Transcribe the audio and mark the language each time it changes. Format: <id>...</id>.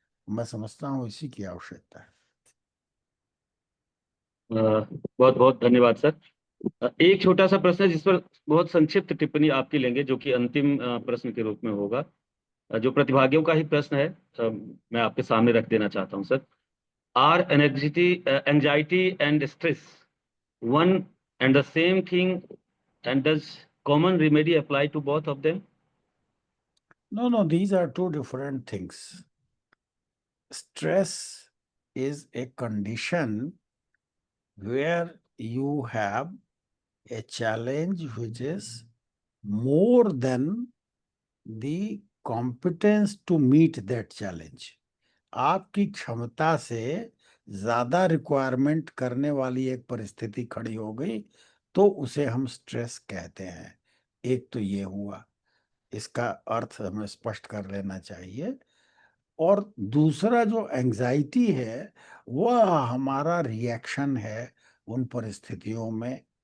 <hi>मैं समझता हूँ इसी की आवश्यकता है। बहुत बहुत धन्यवाद सर। एक छोटा सा प्रश्न है जिस पर बहुत संक्षिप्त टिप्पणी आपकी लेंगे, जो कि अंतिम प्रश्न के रूप में होगा। जो प्रतिभागियों का ही प्रश्न है, मैं आपके सामने रख देना चाहता हूं sir.</hi> <en>Are anxiety and stress one and the same thing, and does common remedy apply to both of them? No, these are two different things. Stress is a condition where you have a challenge which is more than the competence to meet that challenge.</en> <hi>आपकी क्षमता से ज्यादा requirement करने वाली एक परिस्थिति खड़ी हो गई तो उसे हम स्ट्रेस कहते हैं। एक तो ये हुआ, इसका अर्थ हमें स्पष्ट कर लेना चाहिए। और दूसरा जो एंजाइटी है वह हमारा रिएक्शन है उन परिस्थितियों में।</hi>